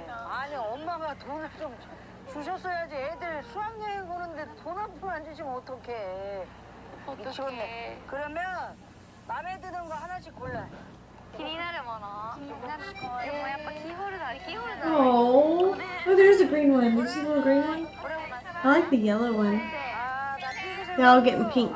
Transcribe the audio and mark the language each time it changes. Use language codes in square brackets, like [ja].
[ko] 아니, 엄마가 돈을 좀 주셨어야지. 애들 수학여행 오는데 돈 한 푼 안 주시면 어떡해. 미치겠네. 그러면 마음에 드는 거 하나씩 골라. [ja] 気になるものでもやっぱキーホルダー [en] Oh, there's a green one. There's a little green one. I like the yellow one. [ko] 아, 나 핑크색. [en] They're all getting pink.